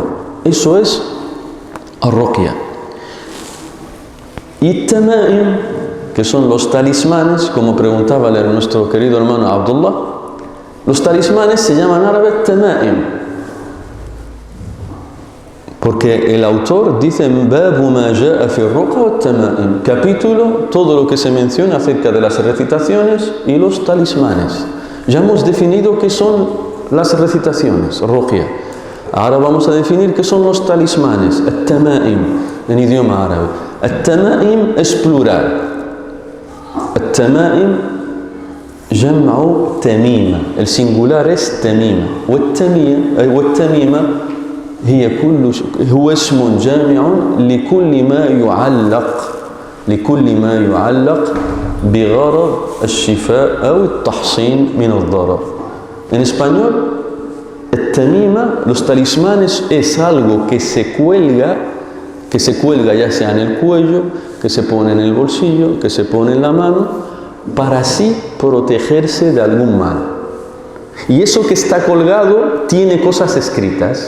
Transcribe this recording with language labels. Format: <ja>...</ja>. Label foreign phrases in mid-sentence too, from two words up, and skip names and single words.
<es>Eso es ruqya. Y tama'im, que son los talismanes, como preguntaba nuestro querido hermano Abdullah, los talismanes se llaman en árabe tama'im. Porque el autor dice:</es> <ar>باب ما جاء في الرقى والتمائم.</ar> <es>Capítulo, todo lo que se menciona acerca de las recitaciones y los talismanes. Ya hemos definido qué son las recitaciones, ruqya. Ahora vamos a definir qué son los talismanes, at-tama'im, en idioma árabe. At-tama'im es plural.</es> <ar>التمائم جمع تميمة.</ar> <es>El singular es tamima.</es> <ar>Wat-tamima هو اسم جامع لكل ما يعلق بغرض الشفاء أو التحصين من الضرر.</ar> <es>En español, التميمة, los talismanes, es algo que se cuelga ya sea en el cuello, que se pone en el bolsillo, que se pone en la mano, para así protegerse de algún mal. Y eso que está colgado tiene cosas escritas.</es>